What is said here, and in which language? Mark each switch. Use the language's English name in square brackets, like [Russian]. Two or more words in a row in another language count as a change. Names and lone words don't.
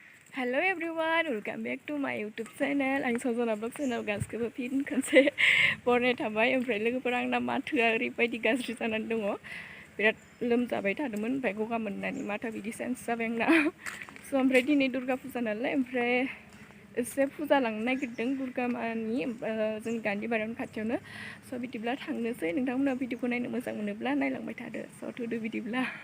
[English] Hello everyone, welcome back to my YouTube channel. [Bodo] आं सजना [English] vlog channel [Bodo] गासिबो फिन खनसे बरनाय थाबाय ओमफ्राय लोगोफोर आंना माथोआ ओरैबायदि गाज्रि जानानै दङ बिराद लोमजाबाय थादोंमोन ओमफ्राय गगा मोननानै माथा बिदि सेन्स जाबाय आंना स' ओमफ्राय दिनै दुर्गा फुजा नालाय ओमफ्राय एसे फुजा लांनो नागिरदों दुर्गा मानि जोंनि गान्धीबारियावनो खाथियावनो स' बिदिब्ला थांनोसै नोंथांमोना भिडिअखौ नायनो मोजां मोनोब्ला नायलांबाय थादो स' थुदो बिदिब्ला